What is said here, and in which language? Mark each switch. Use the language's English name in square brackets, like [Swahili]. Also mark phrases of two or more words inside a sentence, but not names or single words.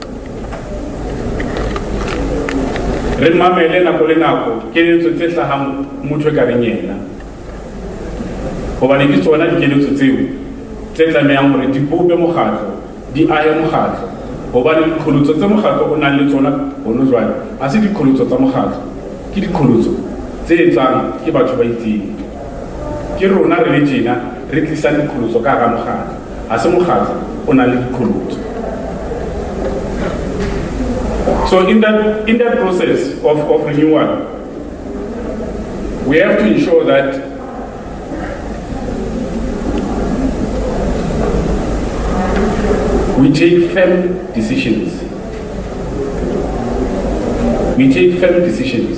[Southern Sotho] Re mamele nako le nako keletso tse hlahang motho e ka reng yena, hobane ke tsona dikeletso tseo tse tlamehang hore di bope mokgatlo, di ahe mokgatlo, hobane diqholotso tse mokgatlo o nang le tsona hono jwale ha se diqholotso tsa mokgatlo, ke diqholotso tse etsang ke batho ba itseng. Ke rona re le tjena re tlisang diqholotso ka hara mokgatlo, ha se mokgatlo o nang le diqholotso. [English] So in that process of renewal, we have to ensure that we take firm decisions we take firm decisions.